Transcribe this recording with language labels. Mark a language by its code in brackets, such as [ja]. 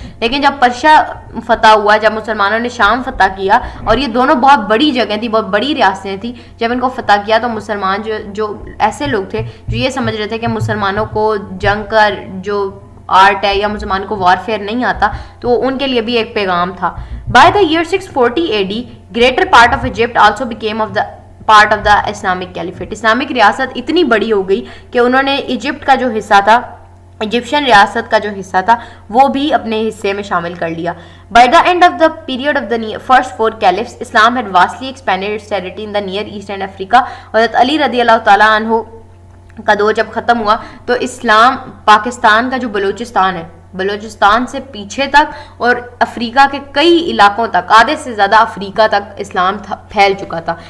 [ur] لیکن جب پرشا فتح ہوا, جب مسلمانوں نے شام فتح کیا, اور یہ دونوں بہت بڑی جگہیں تھیں, بہت بڑی ریاستیں تھیں, جب ان کو فتح کیا تو مسلمان جو ایسے لوگ تھے جو یہ سمجھ رہے تھے کہ مسلمانوں کو جنگ کا جو آرٹ ہے یا مسلمان کو وارفیئر نہیں آتا, تو ان کے لیے بھی ایک پیغام تھا. [en] By the year 640 AD greater part of Egypt also became part of the Islamic caliphate. [ur] Islamic ریاست اتنی بڑی ہو گئی کہ انہوں نے ایجپٹ کا جو حصہ تھا, ایجپشین ریاست کا جو حصہ تھا, وہ بھی اپنے حصے میں شامل کر لیا. [en] By the end of the period of the first 4 caliphs Islam had vastly expanded its territory in the near east and Africa. [ur] حضرت علی رضی اللہ تعالیٰ عنہ کا دور جب ختم ہوا تو اسلام پاکستان کا جو بلوچستان ہے, بلوچستان سے پیچھے تک اور افریقہ کے کئی علاقوں تک, آدھے سے زیادہ افریقہ تک اسلام پھیل چکا تھا.